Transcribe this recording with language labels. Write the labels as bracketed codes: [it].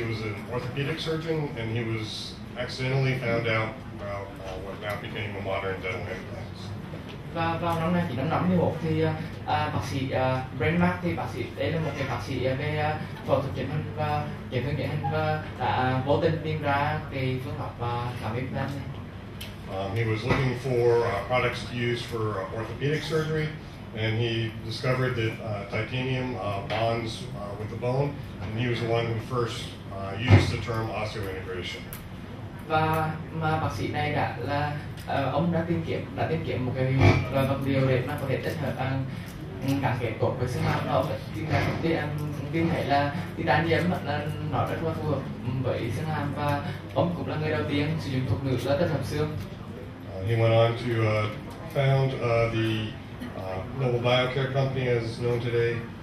[en] He was an orthopedic surgeon, and he was accidentally found out about what now became a modern dental implants. [vi] Và vào năm 1951 thì bác sĩ Brandmark thì đây là một cái bác sĩ về phẫu thuật chỉnh hình và chấn thương chỉnh hình và đã vô tình tìm ra cái phương pháp cắm implant này. [en] He was looking for products to use for orthopedic surgery, and he discovered that titanium bonds with the bone, and he was the one who first used the term osseointegration. [vi] Và mà bác sĩ này ông đã tìm kiếm một cái loại vật liệu để mà có thể tích hợp gắn kết tốt với xương hàm. Nó tìm thấy là titanium là nó rất là phù hợp với xương hàm và ông cũng là người đầu tiên sử dụng thuật ngữ là tích hợp xương. [en] He went on to found the Noble Biocare company as known today.